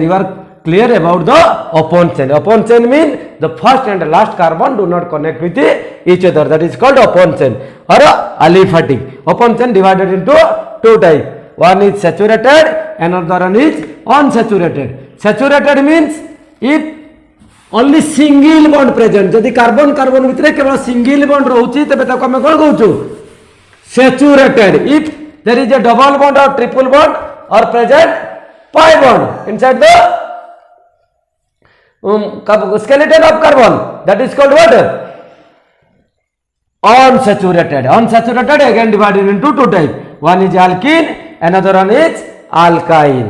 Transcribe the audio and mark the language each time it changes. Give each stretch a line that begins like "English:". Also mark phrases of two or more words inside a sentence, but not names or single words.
English: You are clear about the open chain. Open chain means the first and the last carbon do not connect with each other. That is called open chain or aliphatic. Open chain divided into two types. One is saturated, another one is unsaturated. Saturated means if only single bond present.
Odia: ଯଦି କାର୍ବନ କାର୍ବନ ଭିତର କେବଳ
English: single bond
Odia: ରହିଛି ତେବେ ତାକୁ ଆମେ କଣ କହୁଛୁ saturated.
English: If there is a double bond or triple bond or present pi bond inside the skeleton of carbon, that is called what? Unsaturated. Unsaturated again divided into two types. One is alkene, another one is alkyne.